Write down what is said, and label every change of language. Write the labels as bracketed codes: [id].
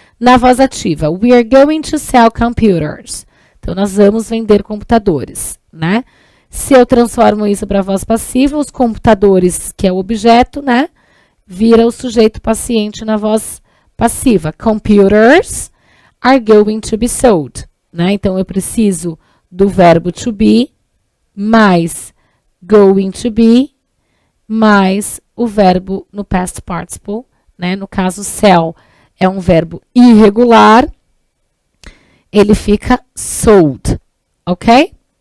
[pt] Na voz ativa, [en] we are going to sell computers. [pt] Então, nós vamos vender computadores, né? Se eu transformo isso para a voz passiva, os computadores, que é o objeto, né, vira o sujeito paciente na voz passiva. [en] Computers are going to be sold, né? [pt] Então, eu preciso do verbo to be mais [en] going to be [pt] mais o verbo no past participle, né? No caso, sell é um verbo irregular, ele fica sold, ok?